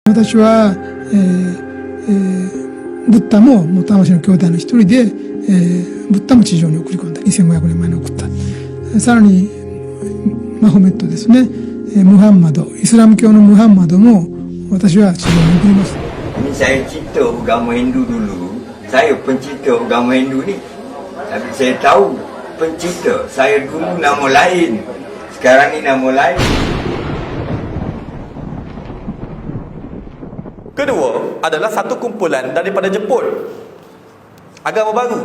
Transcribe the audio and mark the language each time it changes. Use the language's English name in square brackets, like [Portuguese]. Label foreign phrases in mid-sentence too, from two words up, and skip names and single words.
[Japanese] 私は、ブッダも魂の兄弟の一人で、ブッダも地上に送り込んだ。2500年前に送った。さらに、マホメットですね。ムハンマド、イスラム教のムハンマドも私は地上に送ります。 [Malay] Saya cipta agama Hindu dulu. Saya pencipta agama Hindu ni. Tapi saya tahu pencipta. Saya dulu nama lain. Sekarang ni nama lain. Kedua adalah satu kumpulan daripada Jepun, agama baru.